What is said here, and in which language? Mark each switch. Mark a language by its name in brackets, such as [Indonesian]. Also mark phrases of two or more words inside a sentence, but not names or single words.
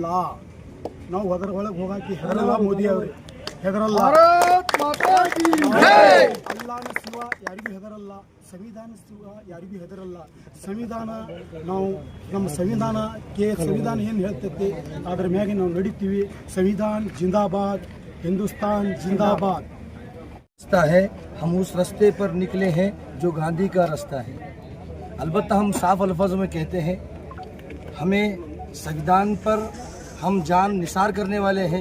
[Kannada] ನಾವು ಒಳಗೆ ಹೋಗಾಕಿ ಹೆದರಲ್ಲ. ಮೋದಿ ಅವರು ಹೆದರಲ್ಲ. ಅಲ್ಲಾನ ಶಿವ ಯಾರಿಗೂ ಹೆದರಲ್ಲ, ಸಂವಿಧಾನ ಶಿವ ಯಾರಿಗೂ ಹೆದರಲ್ಲ. ಸಂವಿಧಾನ ನಾವು ನಮ್ಮ ಸಂವಿಧಾನ ಏನು ಹೇಳ್ತೈತಿ ಅದ್ರ ಮ್ಯಾಗೆ ನಾವು ನಡೀತೀವಿ. [Hindi] संविधान जिंदाबाद, हिंदुस्तान जिंदाबाद। रास्ता है, हम उस रास्ते पर निकले हैं जो गांधी का रास्ता है। अलबत्ता हम साफ अल्फाजों में कहते हैं, हमें संविधान पर हम जान निसार करने वाले हैं।